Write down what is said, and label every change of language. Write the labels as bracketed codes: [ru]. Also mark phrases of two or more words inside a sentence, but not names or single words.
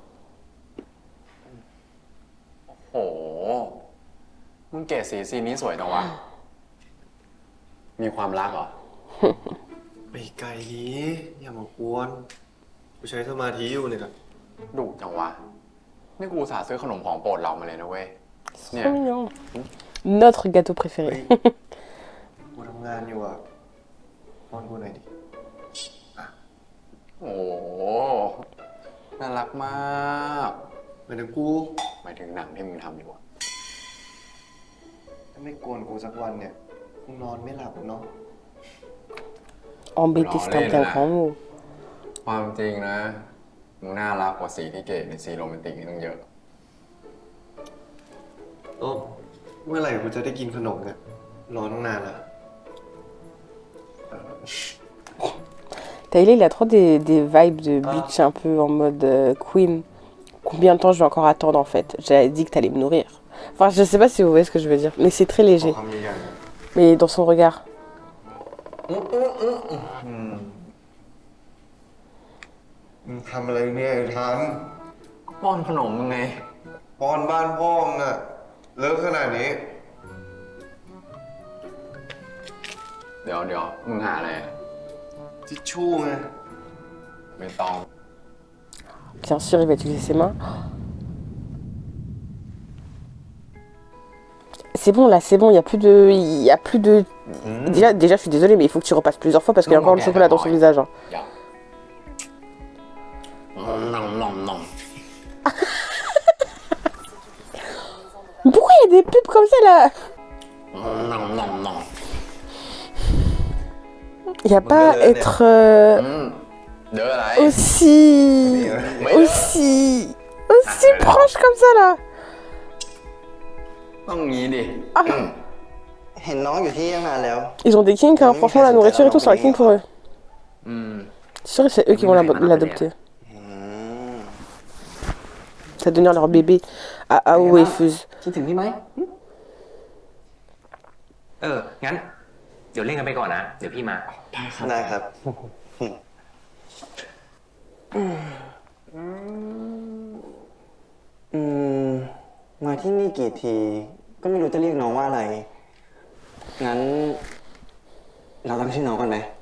[th] โห มึงเกรดสีซีนนี้สวยจังวะ มีความรักเหรอ ไปไกลนี้อย่ามากวนกูใช้สมาธิอยู่เนี่ย ดุจังวะ นี่กูอุตส่าห์ซื้อขนมของโปรดเรามาเลยนะเว้ย เนี่ย [fr] Trop mignon. Notre gâteau préféré. [th] กูทำงานอยู่อ่ะป้อนกูหน่อยดิ โอ้โห น่ารักมาก หมายถึงกู หมายถึงหนังที่มึงทำอยู่อะ ถ้าไม่กวนกูสักวันเนี่ยกูนอนไม่หลับเนาะ [fr] Embêté, c'est un bien grand mot. [th] ความจริงนะ มึงน่ารักกว่าสีที่เกรดในซีนโรแมนติกนี่ตั้งเยอะ โอ้เมื่อไหร่กูจะได้กินขนมเนี่ยรอตั้งนานละ [fr] Taylor, il a trop des vibes de bitch un peu en mode queen. Combien de temps je vais encore attendre en fait? J'avais dit que t'allais me nourrir. Enfin, je sais pas si vous voyez ce que je veux dire, mais c'est très [th] ขอ [fr] léger. [th] คำใหญ่ [fr] Mais dans son regard. [th] มึงทำอะไรเนี่ยไอ้ทัน ป้อนขนมมึงไง ป้อนบ้านพ่อมึงอะเลิกขนาดนี้ เดี๋ยวมึงหาอะไรอะ ทิชชู่ไง ไปไม่ต้อง [fr] Bien sûr, il va utiliser ses mains. C'est bon là, c'est bon, il y a plus de... Il y a plus de... Déjà, je suis désolée, mais il faut que tu repasses plusieurs fois parce qu'il y a encore le chocolat dans son visage. Hein. Mais pourquoi il y a des pubs comme ça là? Il n'y a pas à être aussi proche comme ça là. [th] ต้องงี้ดิ เห็นน้องอยู่ที่ตั้งนานแล้ว [fr] Ils ont des kinks, hein. Franchement la nourriture et tout, c'est un kink pour eux. C'est sûr que c'est eux qui vont l'adopter. Ça va devenir leur bébé à Ao et Fuse. [th] คิดถึงพี่ไหม งั้น เดี๋ยวเล่นกันไปก่อนนะ เดี๋ยวพี่มา ได้ครับ มาที่นี่กี่ที ก็ไม่รู้จะเรียกน้องว่าอะไร งั้น เราตั้งชื่อน้องกันไหม